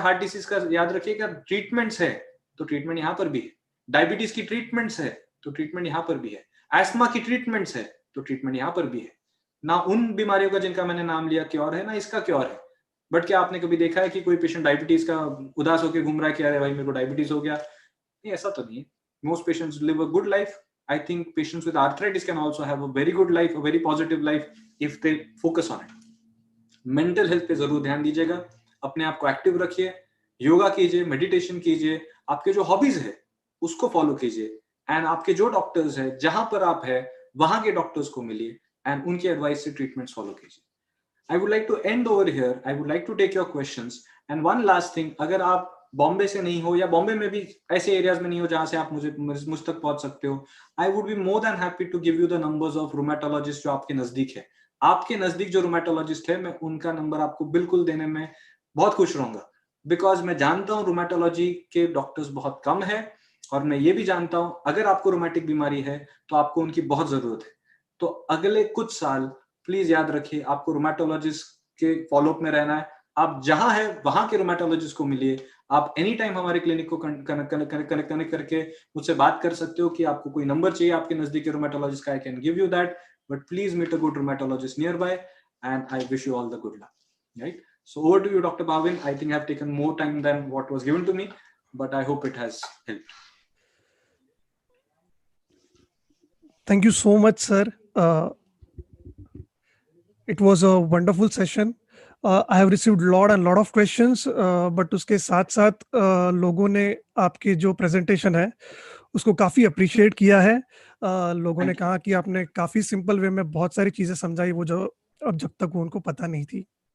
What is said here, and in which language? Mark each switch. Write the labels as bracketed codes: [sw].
[hi] Heart disease का याद रखिएगा, ट्रीटमेंट्स है तो ट्रीटमेंट यहां पर भी है। डायबिटीज की ट्रीटमेंट्स है तो ट्रीटमेंट यहां पर भी है। एस्मा की ट्रीटमेंट्स है तो ट्रीटमेंट यहां पर भी है। ना उन बीमारियों का जिनका मैंने नाम लिया क्योर है, ना इसका क्योर है। बट क्या आपने कभी देखा है कि कोई पेशेंट डायबिटीज का उदास होकर घूम रहा है कि अरे भाई मेरे को डायबिटीज हो गया? नहीं, ऐसा तो नहीं है। [en] Most patients live a good life. I think patients with arthritis can also have a very good life, a very positive life if they focus on it. [hi] Mental health पे जरूर ध्यान दीजिएगा, अपने आप को एक्टिव रखिए, योगा कीजिए, मेडिटेशन कीजिए, आपके जो हॉबीज है उसको फॉलो कीजिए, एंड आपके जो डॉक्टर्स है जहां पर आप है वहां के डॉक्टर्स को मिलिए एंड उनकी एडवाइस से ट्रीटमेंट्स फॉलो कीजिए। [en] I would like to end over here. I would like to take your questions. And one last thing, [hi] अगर आप बॉम्बे से नहीं हो या बॉम्बे में भी ऐसे एरियाज में नहीं हो जहां से आप मुझ तक पहुंच सकते हो, [en] I would be more than happy to give you the numbers of [hi] rheumatologist जो आपके नजदीक है। आपके नजदीक जो रूमेटोलॉजिस्ट है, मैं उनका नंबर आपको बिल्कुल देने में बहुत खुश रहूंगा, बिकॉज मैं जानता हूँ रूमेटोलॉजी के डॉक्टर्स बहुत कम है, और मैं ये भी जानता हूँ अगर आपको रोमैटिक बीमारी है तो आपको उनकी बहुत जरूरत है। तो अगले कुछ साल प्लीज याद रखिए, आपको रोमैटोलॉजिस्ट के फॉलोअप में रहना है। आप जहां है वहां के रोमैटोलॉजिस्ट को मिलिए। आप एनी टाइम हमारे क्लिनिक को कनेक्ट करके मुझसे बात कर सकते हो कि आपको कोई नंबर चाहिए आपके नजदीक के रोमैटोलॉजिस्ट का, [en] I can give you that. But please meet a good rheumatologist nearby, and I wish you all the good luck, right? So over to you, Dr. Bhavin. I think I have taken more time than what was given to me, but I hope it has helped. Thank you so much, sir. It was a wonderful session. I have received lot of questions, but [hi] उसके साथ साथ लोगों ने आपके जो presentation है उसको काफ़ी अप्रिशिएट किया है। लोगों ने कहा कि आपने काफ़ी सिंपल वे में बहुत सारी चीज़ें समझाई, वो जो अब जब तक वो उनको पता नहीं थी।